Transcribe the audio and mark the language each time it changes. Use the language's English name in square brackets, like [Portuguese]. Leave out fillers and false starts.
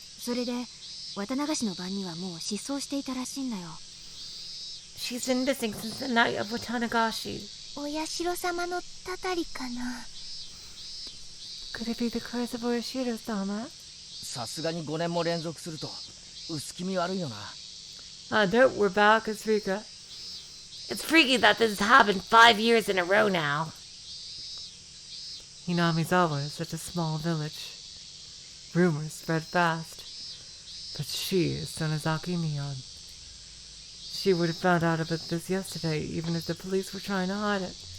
[Japanese] それで綿流しの晩にはもう失踪していたらしいんだよ。 [English] She's been missing since the night of Watanagashi. [Japanese] お社様のたたりかな。 [English] Could it be the curse of Oyashiro-sama? [Japanese] さすがに5年も連続すると薄気味悪いよな。 [English] No, we're back as Rika. It's freaky that this has happened 5 years in a row now. Hinamizawa is such a small village. Rumors spread fast. But she is Sonozaki Neon. She would have found out about this yesterday, even if the police were trying to hide it.